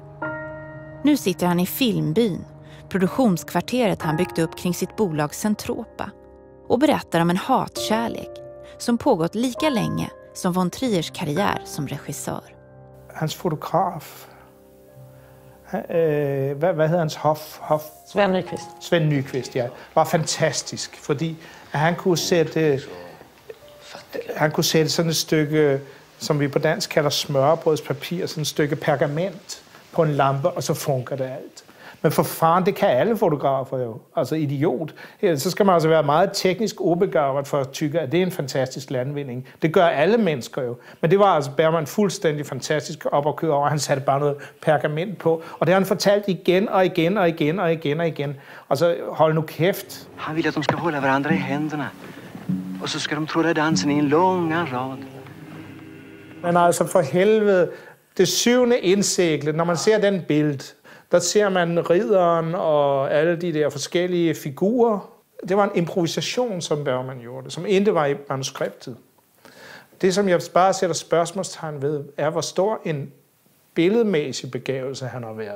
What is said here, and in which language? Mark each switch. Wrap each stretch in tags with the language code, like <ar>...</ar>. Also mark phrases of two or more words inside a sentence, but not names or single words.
<sv>Nu sitter han i Filmbyn, produktionskvarteret han byggt upp kring sitt bolag Centropa, och berättar om en hatkärlek som pågått lika länge som von Triers karriär som regissör.</sv> <da>Hans fotograf, vad hedder hans Sven Nykvist. Sven Nykvist, ja, var fantastisk, fordi han kunne sætte sådan et stykke, som vi på dansk kalder smørrebrødspapir, sådan et stykke pergament på en lampe, og så funker det alt. Men for faren, det kan alle fotografer jo. Altså idiot. Så skal man altså være meget teknisk ubegavet for at tykke, at det er en fantastisk landvinding. Det gør alle mennesker jo. Men det var altså Bergman fuldstændig fantastisk op at køre over. Han satte bare noget pergament på. Og det har han fortalt igen og igen og igen og igen og igen. Og så hold nu kæft.</da> <sv>Han vill att de ska hålla varandra i händerna. Och så ska de tråda dansen i en lång rad.</sv> <da>Men altså for helvede, det syvende indsægle, når man ser den bild, der ser man ridderen og alle de der forskellige figurer. Det var en improvisation, som Bergman gjorde, som ikke var i manuskriptet. Det, som jeg bare sætter spørgsmålstegn ved, er, hvor stor en billedmæssig begævelse han har været.</da>